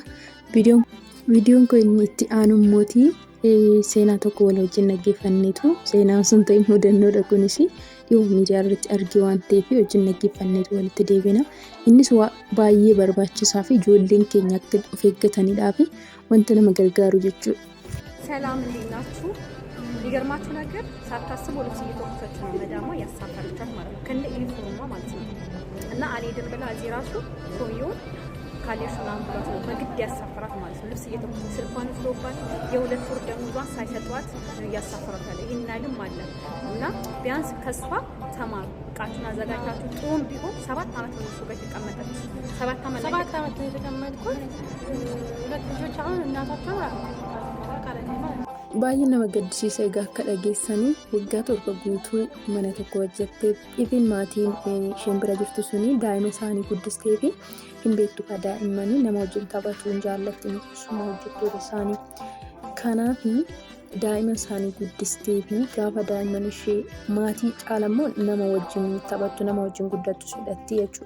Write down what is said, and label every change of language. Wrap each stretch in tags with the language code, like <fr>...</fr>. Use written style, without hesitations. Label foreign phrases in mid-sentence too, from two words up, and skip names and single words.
<om>Viidiyoon kun inni itti aanu mootii seenaa tokko wal wajjin dhaggeeffanneetu. Seenaan sun ta'e mudannoodha kunis dhiyoo miidiyaa irratti argee waan ta'eef wajjin dhaggeeffanneetu walitti deebina. Innis baay'ee barbaachisaa fi ijoolleen keenya akka of eeggataniidhaa fi wanta nama gargaaru jechuudha.</om> <am>ሰላም እንዴት ናችሁ? ሊገርማችሁ ነገር ሳታስቡ ልብስ እየተወሰደች ነው መዳሟ ያሳፈረቻት ማለት ነው። ከነ ዩኒፎርሟ ማለት ነው። እና አልሄድም ብላ እዚህ ራሱ ሰውየው ካሌሽ ምናምን ብሏት ነው በግድ ያሳፈራት ማለት ነው። ልብስ እየተወሰደች ስልኳን ይዞባት የሁለት ወር ደሞዟን ሳይሰጧት ያሳፈራት አለ። ይናልም አለ እና ቢያንስ ከሷ ተማሩ። እቃችሁን አዘጋጅታችሁ ጥሩም ቢሆን 7 ዓመት ነው እሱ ጋር የተቀመጠች 7 ዓመት ነው የተቀመጥኩት። ሁለት ልጆች አሁን እናታቸው</am> <om>baay'ee nama gaddisiisa. Egaa akka dhageessanii waggaa 7 guutuu mana tokko hojjettee ifin maatiin isheen bira jirtu suni daa'ima isaanii guddistee fi hin beektu ka daa'immanii nama wajjin taphachuu hin jaallatti keessumaa hojjettoota isaanii. Kanaaf daa'ima isaanii guddistee fi gaafa daa'imman ishee maatii caalammoo nama wajjin taphattu nama wajjin guddattu hidhatti jechuudha.</om>